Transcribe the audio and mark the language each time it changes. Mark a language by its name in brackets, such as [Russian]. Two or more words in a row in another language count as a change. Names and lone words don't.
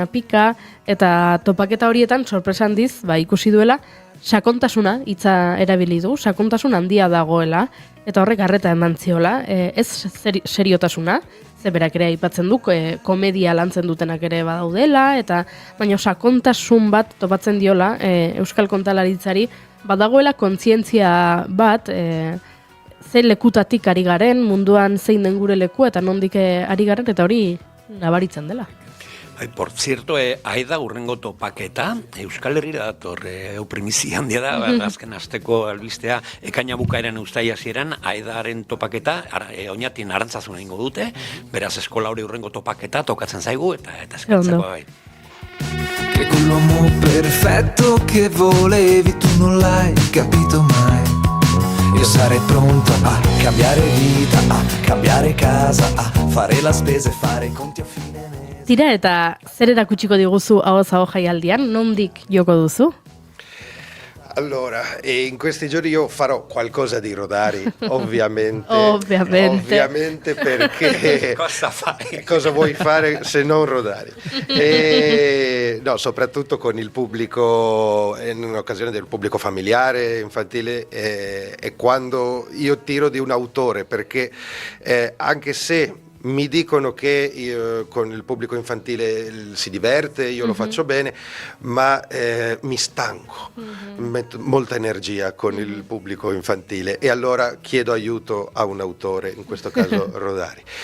[Basque] Apika, eta topaketa horietan sorpresa handiz, ikusi duela, sakontasuna hitza erabili du, sakontasun handia dagoela, eta horrek arreta eman ziola, ez seriotasuna, ze berak ere aipatzen du, komedia lantzen dutenak ere badaudela, eta baina sakontasun bat topatzen diola Euskal Kontalaritzari, badagoela kontzientzia bat, ze lekutatik ari garen, munduan zein den gure leku, eta nondik ari garen, eta hori nabaritzen dela. [Spanish] Por cierto, [Basque] Aida urrengo topaketa, Euskal Herrira dator, primizia handia da, azken asteko albistea, ekaina bukaeran uztaia hasieran, Aidaren topaketa, oinatin arantzazuna ingo dute, beraz eskola hori urrengo topaketa tokatzen zaigu, eta eskatzeko bai. [Italian] Che quell'uomo perfetto che volevi tu non l'hai capito mai. Io sarei pronto a cambiare vita, a cambiare casa, a fare la spesa e fare i conti a fine. [Basque] Tira, eta zer erakutsiko diguzu ahoz-aho jaialdian, nondik joko duzu? [Italian] Allora, in questi giorni io farò qualcosa di Rodari, ovviamente. Ovviamente perché cosa fai? Cosa vuoi fare se non Rodari? No, soprattutto con il pubblico, in un'occasione del pubblico familiare, infantile, è quando io tiro di un autore, perché anche se mi dicono che con il pubblico infantile si diverte, io lo faccio bene, ma mi stanco, metto molta energia con il pubblico infantile e allora chiedo aiuto a un autore, in questo caso Rodari.